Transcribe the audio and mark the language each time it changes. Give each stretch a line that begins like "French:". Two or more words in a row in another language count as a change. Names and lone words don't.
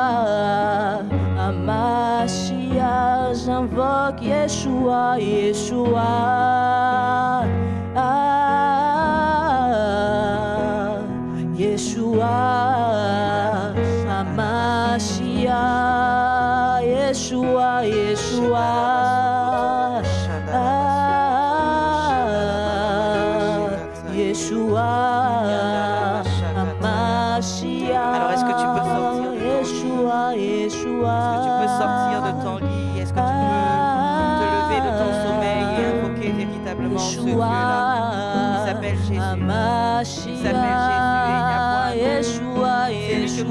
French: Hamashiach, j'invoque Yeshua, Yeshua, Yeshua, Hamashiach, Yeshua, Yeshua, Yeshua, Hamashiach. Alors, est-ce que tu peux sortir de ton lit? Yeshua, Yeshua. Est-ce que tu peux sortir de ton lit? Est-ce que tu peux te lever de ton sommeil et invoquer véritablement ce Dieu-là? Il s'appelle Jésus. Il s'appelle Jésus et il n'y a point Yeshua, C'est lui que nous cherchons